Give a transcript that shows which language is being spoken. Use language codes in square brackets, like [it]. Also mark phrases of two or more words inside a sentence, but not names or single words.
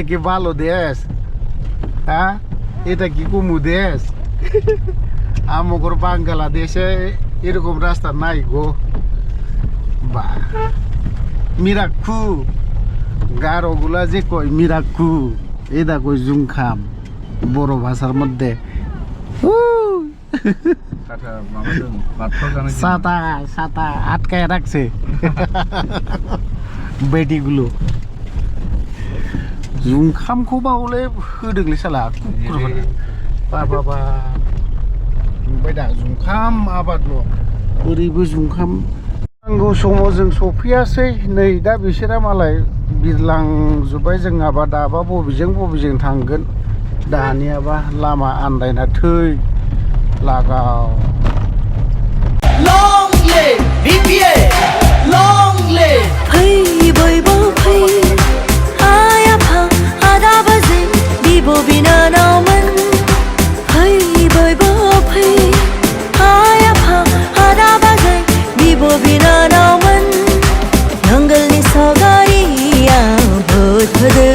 [bn] কি ভালো দেশ হ্যাঁ এটা কি কমু দেশ আমগর বাংলাদেশে এরকম রাস্তা নাই গো বা মিরাক্কু গারোগুলা যে কয় মিরাক্কু এটা কয় জুমখাম বড় ভাষার মধ্যে ছাতা আটকায় রাখছে বেটিগুলো [brx] जुंखामखौबा हले होदोंलै साला बाबा नुबाय दा जुंखाम आबादल' ओरैबो जुंखाम नांगौ समाव जों सफैयासै नै दा बिसोरा मालाय बिरलांजोब्बाय जोंहाबा दाबा बबेजों थांगोन दानियाबा लामा आन्दायना थै लागाव [en] Long live BPA long live [brx] फै बयबो फै आयाफा आदाबाजै बिब' बिनानावमोन फै बयबो फै आयाफा आदाबाजै बिब' बिनानावमोन नांगोलनि सावगारिया भोट होदो